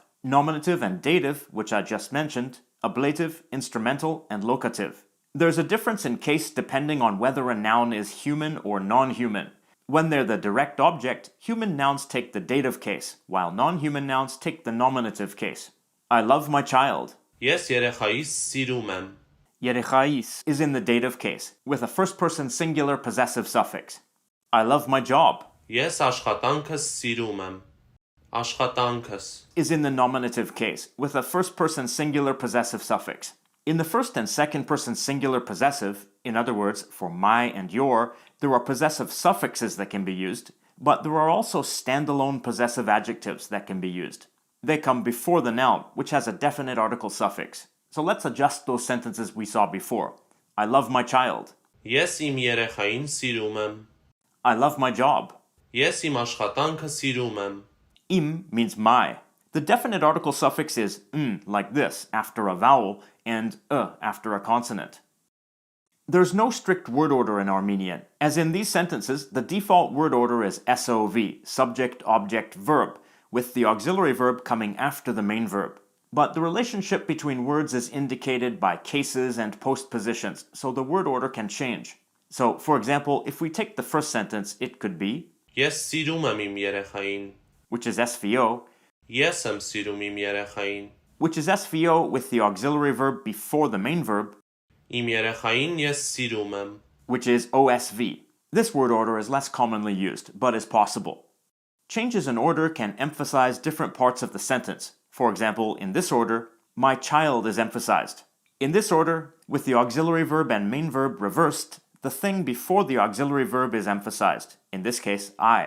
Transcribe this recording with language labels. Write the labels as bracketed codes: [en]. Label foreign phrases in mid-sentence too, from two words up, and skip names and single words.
[en] Nominative and dative, which I just mentioned, ablative, instrumental, and locative. There's a difference in case depending on whether a noun is human or non-human. When they're the direct object, human nouns take the dative case, while non-human nouns take the nominative case. I love my child. [hy] Ես երեխայիս սիրում եմ. [en] Yerechais is in the dative case, with a first-person singular possessive suffix. I love my job [hy] Ես աշխատանքս սիրում եմ. Աշխատանքս. [en] is in the nominative case, with a first-person singular possessive suffix. In the first and second-person singular possessive, in other words, for my and your, there are possessive suffixes that can be used, but there are also standalone possessive adjectives that can be used. They come before the noun, which has a definite article suffix. So let's adjust those sentences we saw before. I love my child. [hy] Ես իմ երեխային սիրում եմ. [en] I love my job. [hy] Ես իմ աշխատանքը սիրում եմ. [en] Im means my. The definite article suffix is like this, after a vowel, and after a consonant. There's no strict word order in Armenian. As in these sentences, the default word order is SOV, subject, object, verb, with the auxiliary verb coming after the main verb. But the relationship between words is indicated by cases and postpositions, so the word order can change. So, for example, if we take the first sentence, it could be [hy] Ես սիրում եմ իմ երեխային. [en] which is SVO, [hy] Ես եմ սիրում իմ երեխային. [en] which is SVO with the auxiliary verb before the main verb, [hy] Իմ երեխային ես սիրում եմ. [en] which is OSV. This word order is less commonly used, but is possible. Changes in order can emphasize different parts of the sentence. For example, in this order, my child is emphasized. In this order, with the auxiliary verb and main verb reversed, The thing before the auxiliary verb is emphasized, in this case, I.